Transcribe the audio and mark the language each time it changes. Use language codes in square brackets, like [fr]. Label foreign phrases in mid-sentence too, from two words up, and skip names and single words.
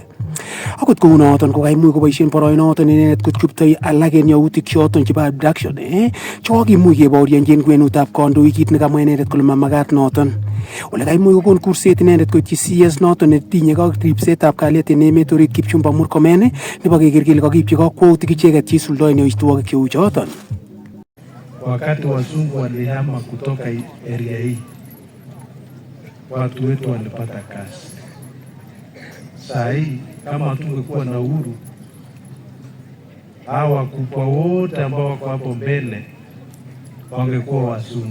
[kln] Akot kounoton ko kaimuch koboisien boroinoton inendet kochuptoi alak en yautik choton chebo abduction chekakimuch kebaorionji en kwenutab kandoik, kit nekamwa inendet kole mamagat noton. Ole kaimuch kokon kurset inendet koityi CS noton netinye ripsetab kalyet en emet orit Kipchumba Murkomen nebo keker kele kakipchi kakwautik icheket cheisuldoen yoitwogik cheu choton. [sw] Wakati wazungu walihama kutoka area hii, watu wetu walipata kazi. Saa hii kama tungekuwa na uhuru, hawa wakubwa wote ambao wako hapo mbele wangekuwa wazungu.